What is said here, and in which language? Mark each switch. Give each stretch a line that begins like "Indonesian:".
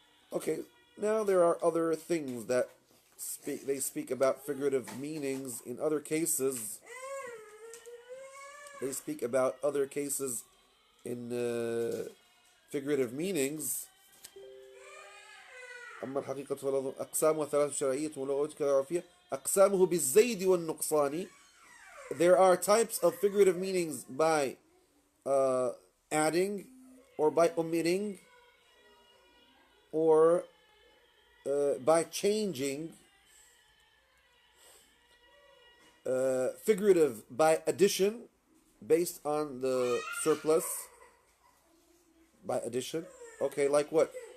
English: Okay, now there are other things that they speak about figurative meanings in other cases. they speak about other cases in figurative meanings.
Arabic: أما الحقيقة فلا أقسام ثلاث شرعية ولغوية كذا عرفية أقسامه بالزيد والنقصان.
English: There are types of figurative meanings by adding or by omitting or by changing. Figurative by addition, based on the surplus. By addition. Okay, like what?